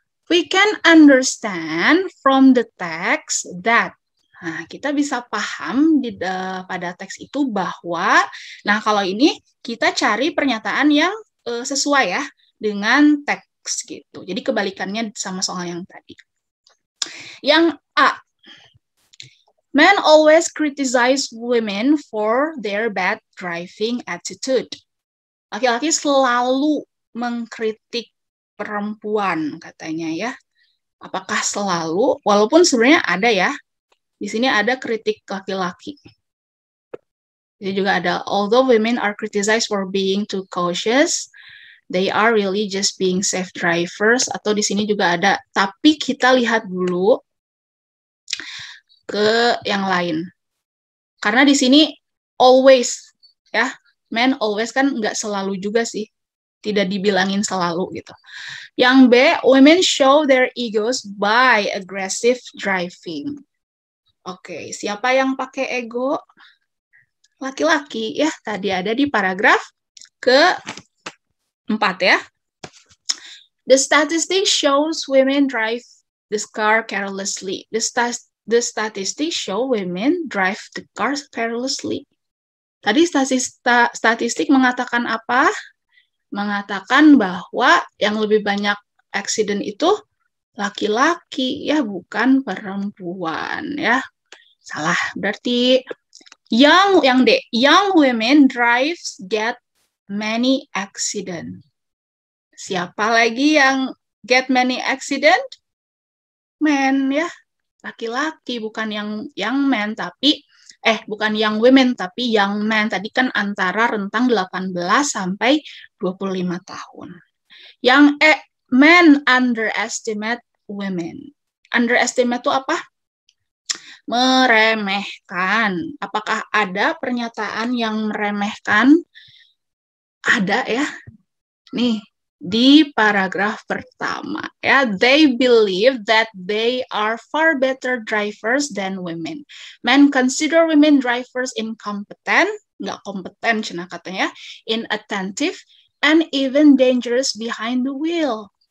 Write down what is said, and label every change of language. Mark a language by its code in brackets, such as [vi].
[en] We can understand from the text that. [id] Nah, kita bisa paham pada teks itu bahwa, nah kalau ini kita cari pernyataan yang sesuai ya dengan teks gitu. Jadi kebalikannya sama soal yang tadi. Yang A, [en] men always criticize women for their bad driving attitude. [id] Laki-laki selalu mengkritik perempuan katanya ya. Apakah selalu? Walaupun sebenarnya ada ya. Di sini ada kritik laki-laki. Jadi juga ada, [en] although women are criticized for being too cautious, they are really just being safe drivers. [id] Atau di sini juga ada, tapi kita lihat dulu ke yang lain. Karena di sini always, ya, men always kan nggak selalu juga sih. Tidak dibilangin selalu gitu. Yang B, [en] women show their egos by aggressive driving. [id] Oke, siapa yang pakai ego? Laki-laki ya, tadi ada di paragraf ke-4 ya. [en] The statistics shows women drive the car carelessly. The statistics show women drive the cars carelessly. [id] Tadi statistik mengatakan apa? Mengatakan bahwa yang lebih banyak accident itu laki-laki ya, bukan perempuan ya. Salah berarti. Yang D, [en] young women drives get many accident. [id] Siapa lagi yang [en] get many accident? [id] Men ya, laki-laki, bukan yang men tapi bukan young women tapi young men. Tadi kan antara rentang 18 sampai 25 tahun. Yang E, [en] men underestimate women. [id] Underestimate itu apa? Meremehkan. Apakah ada pernyataan yang meremehkan? Ada ya. Nih, di paragraf pertama ya, [en] they believe that they are far better drivers than women. Men consider women drivers incompetent, [id] nggak kompeten cina katanya, [en] inattentive, and even dangerous behind the wheel.